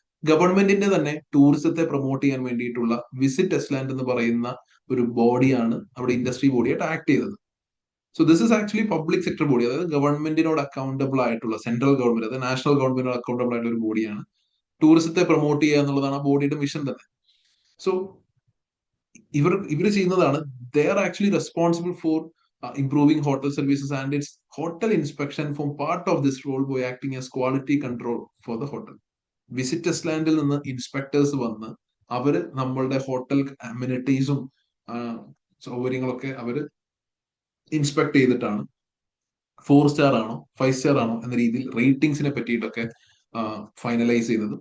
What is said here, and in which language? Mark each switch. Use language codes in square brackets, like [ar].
[ml] ഗവൺമെന്റിന്റെ തന്നെ ടൂറിസത്തെ പ്രൊമോട്ട് ചെയ്യാൻ വേണ്ടിയിട്ടുള്ള വിസിറ്റ് ടെസ്ലാൻഡ് എന്ന് പറയുന്ന ഒരു ബോഡിയാണ് അവിടെ ഇൻഡസ്ട്രി ബോഡിയായിട്ട് ആക്ട് ചെയ്തത്. [en] so this is actually public sector body, [ml] അതായത് ഗവൺമെന്റിനോട് അക്കൗണ്ടബിൾ ആയിട്ടുള്ള, സെൻട്രൽ ഗവൺമെന്റ് അതായത് നാഷണൽ ഗവൺമെന്റിനോട് അക്കൗണ്ടബിൾ ആയിട്ടുള്ള ഒരു ബോഡിയാണ്. ടൂറിസത്തെ പ്രൊമോട്ട് ചെയ്യുക എന്നുള്ളതാണ് ആ ബോഡിയുടെ മിഷൻ തന്നെ. സോ ഇവർ ചെയ്യുന്നതാണ്, [en] They are actually responsible for improving hotel services, and its hotel inspection form part of this role by acting as quality control for the hotel. [ml] Visitors ലാൻഡിൽ നിന്ന് ഇൻസ്പെക്ടേഴ്സ് വന്ന് അവര് നമ്മളുടെ ഹോട്ടൽ അമ്യൂണിറ്റീസും സൗകര്യങ്ങളൊക്കെ അവര് ഇൻസ്പെക്ട് ചെയ്തിട്ടാണ് 4 സ്റ്റാർ ആണോ 5 സ്റ്റാർ ആണോ എന്ന രീതിയിൽ റേറ്റിംഗ്സിനെ പറ്റിയിട്ടൊക്കെ ഫൈനലൈസ് ചെയ്യുന്നത്.